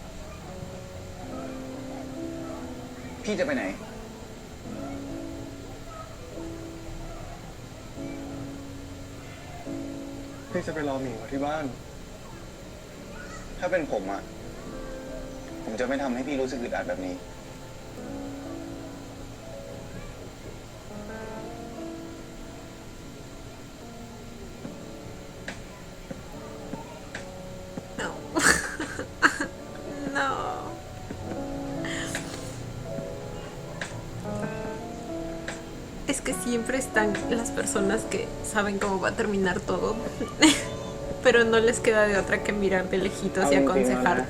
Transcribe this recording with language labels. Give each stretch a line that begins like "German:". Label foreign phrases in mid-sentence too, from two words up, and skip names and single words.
Thai: พี่จะไปไหน พี่จะไปรอหมิงเขาที่บ้าน ถ้าเป็นผมอะผมจะไม่ทำให้พี่รู้สึกอึดอัดแบบนี้
Spanish: No. No. Es que siempre están las personas que saben cómo va a terminar todo, pero no les queda de otra que mirar de lejitos y aconsejarte.